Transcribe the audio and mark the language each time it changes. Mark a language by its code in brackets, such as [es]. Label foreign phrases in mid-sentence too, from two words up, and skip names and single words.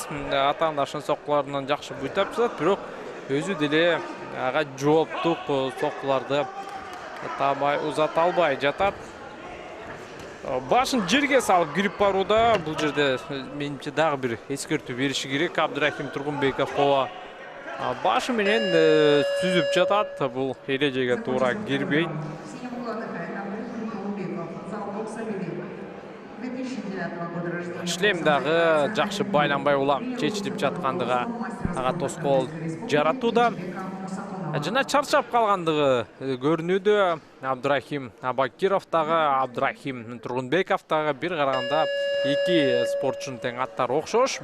[ky] Атаандашынын соккуларынан жакшы буйтап жатат, бирок өзү деле ага жооптук соккуларды табай узата албай жатат. Башын жерге салып кирип барууда. Бул жерде менимче дагы бир эскертүү бериши керек Абдурахим Тургунбековго. Başı менен сүзүп жатат. Бул эрежеге туура кирбейт. [ru] В синем углу отдыхает Андрей Улубеков, зал бокса «Белин». 2009 года рождения. [ky] Шлем дагы жакшы байланбай улам чечилип жаткандыгы ага тоскоол жаратууда. Жана чарчап калгандыгы көрүнүүдө. Абдрахим Абакиров дагы, Абдрахим Тургунбеков дагы бир караганда эки спортчунун тең аттары окшош.